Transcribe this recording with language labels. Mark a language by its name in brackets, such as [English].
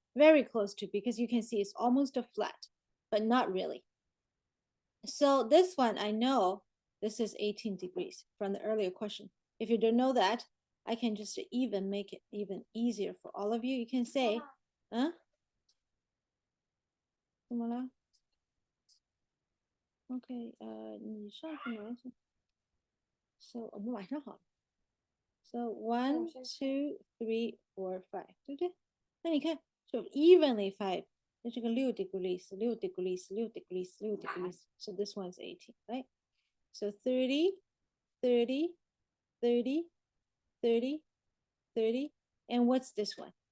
[English] Very close to, because you can see it's almost a flat, but not really. So this one, I know this is 18 degrees from the earlier question. If you don't know that, I can just even make it even easier for all of you. You can say, huh? [Chinese] 怎么了 ？OK，你上课吗？So 我们晚上好了。 So 1, 2, 3, 4, 5，对不对？那你看，就 [English] evenly 5， [Chinese] 那这个 [English] 6 degrees, 6 degrees, 6 degrees, 6 degrees. So this one's 18, right? So 30, 30, 30, 30, 30. And what's this one?